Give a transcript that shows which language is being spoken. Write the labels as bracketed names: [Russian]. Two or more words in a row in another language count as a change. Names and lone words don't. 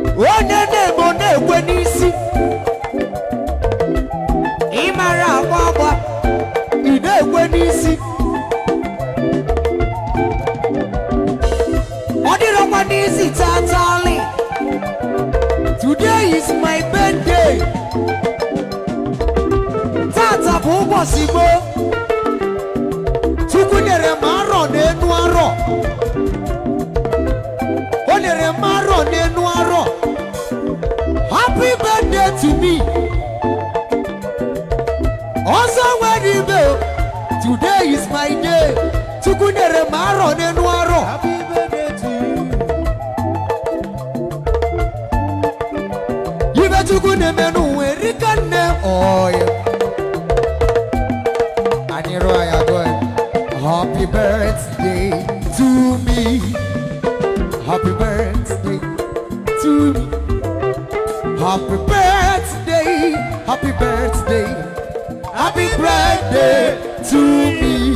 [Igbo] Onye na-eme ọ na-ekwe n'isi. Ị mara agba agba, ị na-ekwe n'isi. Ọ dịrọkwa n'isi tatali. [English] Today is my birthday. [Igbo] Tata bụ ụbọchị m. Chukwu nyere m arọ n'enu arọ. O nyere m arọ n'enu arọ. [English] Happy birthday to me. [Igbo] Ọzọ nwere ibe o. [English] Today is my day. [Igbo] Chukwu nyere m arọ n'enu arọ. [English] Happy birthday to you. [Igbo] Ibe Chukwu na-eme n'ụwa erika nne. [English] Oh, yeah. [Igbo] Anyị rụọ ya, [English] go ahead. Happy birthday to me. Happy birthday to me. Happy birthday. Happy birthday. Happy birthday to me.